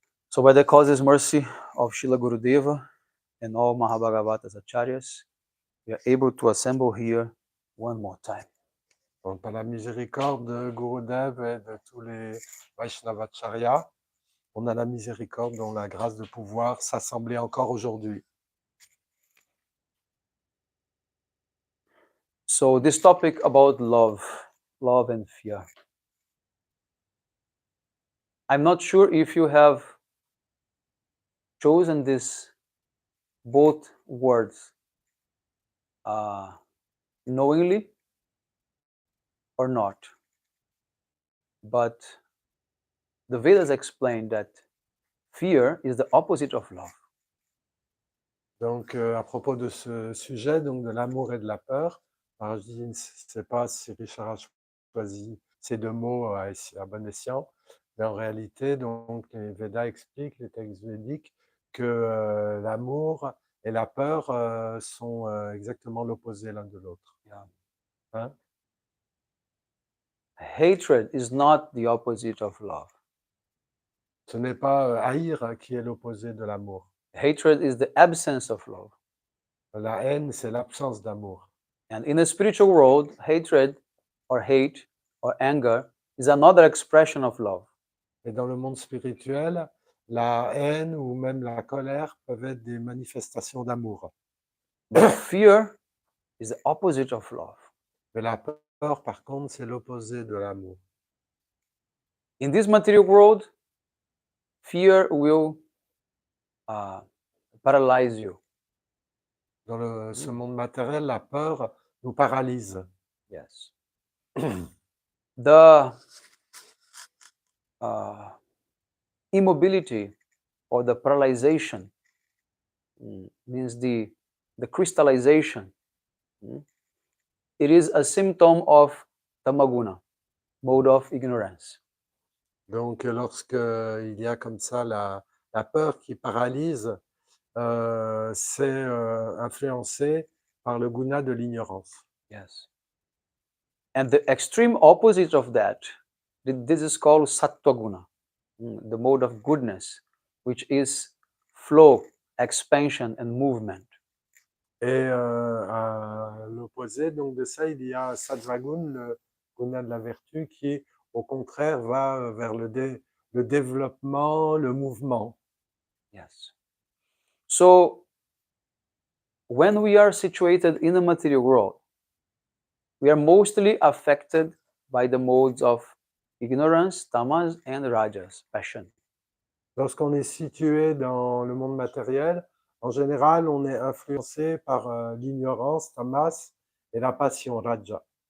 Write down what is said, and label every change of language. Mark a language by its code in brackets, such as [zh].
[en] So by the causeless mercy of Srila Gurudeva and all Mahabhagavatas Acharyas, we are able to assemble here one more time. [fr] Donc, par la miséricorde de Gurudev et de tous les Vaishnavacharyas, on a la miséricorde, donc la grâce de pouvoir s'assembler encore aujourd'hui. [en] So this topic about love and fear. I'm not sure if you have chosen this both words knowingly or not. But the Vedas explain that fear is the opposite of love. [fr] Donc, à propos de ce sujet, donc de l'amour et de la peur, alors je ne sais pas si Richard a choisi ces deux mots à bon escient, mais en réalité, donc, les Védas expliquent, les textes védiques, que l'amour et la peur sont exactement l'opposé l'un de l'autre. [en] Yeah. [fr] Hein? [en] Hatred is not the opposite of love. [fr] Ce n'est pas haïr qui est l'opposé de l'amour. [en] Hatred is the absence of love. [fr] La haine, c'est l'absence d'amour. [en] And in the spiritual world, hatred or hate or anger is another expression of love. [fr] Et dans le monde spirituel, la haine ou même la colère peuvent être des manifestations d'amour. [en] But fear is the opposite of love. [fr] Mais la peur, par contre, c'est l'opposé de l'amour. [en] In this material world, fear will paralyze you. [fr] Dans ce monde matériel, la peur nous paralyse. [en] Yes. The immobility or the paralyzation means the crystallization. It is a symptom of tamaguna, mode of ignorance. [fr] Donc, lorsque il y a comme ça la peur qui paralyse, c'est influencé par le guna de l'ignorance. [en] Yes. And the extreme opposite of that, this is called sattva guna, the mode of goodness, which is flow, expansion, and movement. [fr] Et à l'opposé donc de ça, il y a sattvagun, le guna de la vertu, qui au contraire va vers le développement, le mouvement. [en] Yes. So when we are situated in the material world, we are mostly affected by the modes of ignorance, tamas, and rajas, passion. [fr] Lorsqu'on est situé dans le monde matériel, en général, on est influencé par l'ignorance, tamas, et la passion, raja.